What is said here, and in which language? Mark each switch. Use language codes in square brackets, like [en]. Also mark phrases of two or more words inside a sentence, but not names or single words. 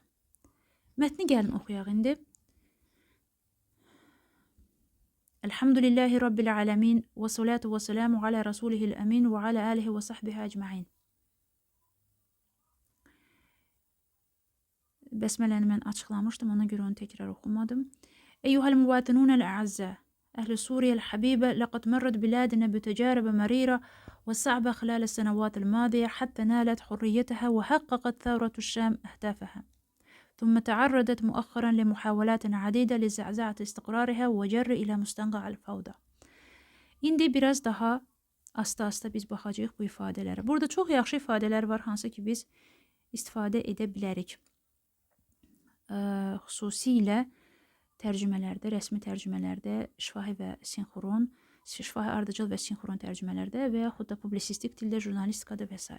[az] Mətni gəlin oxuyaq indi. [ar] الحمد لله رب العالمين والصلاة والسلام على رسوله الأمين وعلى آله وصحبه أجمعين. [az] Bəsmələni mən açıqlamışdım, ona görə onu təkrar oxumadım. [ar] أيها المواطنون الأعزاء, أهل سوريا الحبيبة، لقد مرت بلادنا بتجارب مريرة وصعبة خلال السنوات الماضية حتى نالت حريتها وحققت ثورة الشام أهدافها، ثم تعرضت مؤخرا لمحاولات عديدة لزعزعة استقرارها وجر إلى مستنقع الفوضى. [az] İndi biraz daha asta-asta biz baxacağıq bu ifadələrə. Burada çox yaxşı ifadələr var, hansı ki biz istifadə edə bilərik. Xüsusilə tərcümələrdə, rəsmi tərcümələrdə, şifahi və sinxron, şifahi ardıcıl və sinxron tərcümələrdə və yaxud da publisistik dildə, jurnalistikada və s.